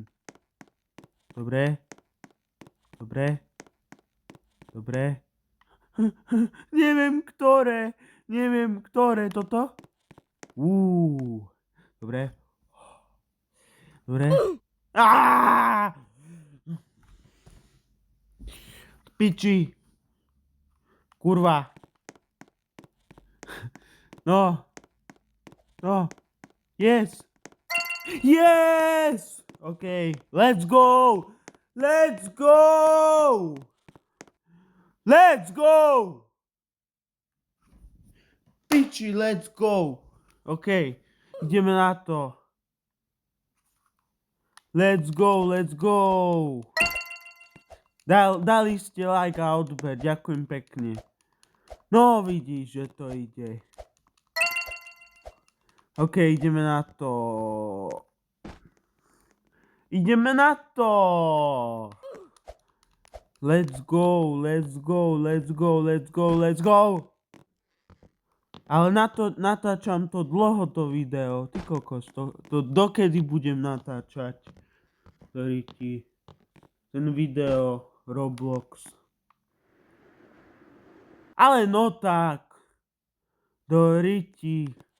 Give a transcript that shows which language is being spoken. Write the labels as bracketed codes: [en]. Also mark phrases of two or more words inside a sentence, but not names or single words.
[sk] Dobre? Neviem, ktoré toto. Dobre. Piči. Kurva. No. [en] Yes. Okay. Let's go. Piči, let's go. Okay. [sk] Ideme na to. [en] Let's go. [sk] Dali ste like a odber, ďakujem pekne. No vidíš, že to ide. OK, ideme na to. Ideme na to! [en] Let's go, let's go, let's go, let's go, let's go! [sk] Ale natáčam to dlho to video, ty kokos, to dokedy budem natáčať? Ktorý ti ten video Roblox. Ale no tak, do riti.